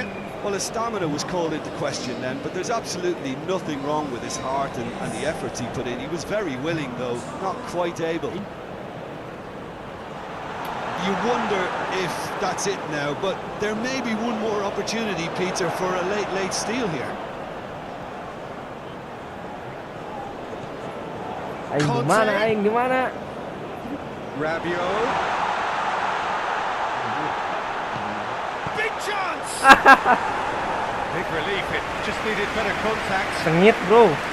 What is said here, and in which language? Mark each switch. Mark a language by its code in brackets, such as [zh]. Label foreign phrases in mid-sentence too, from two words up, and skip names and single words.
[en] Well, his stamina was called into question then, but there's absolutely nothing wrong with his heart and the efforts he put in. He was very willing, though, not quite able. You wonder if that's it now, but there may be one more opportunity, Peter, for a late steal here. [su] Aing di mana? Rabiot. [en] Big chance! Big relief, it just needed better contact. [id] Sengit, bro.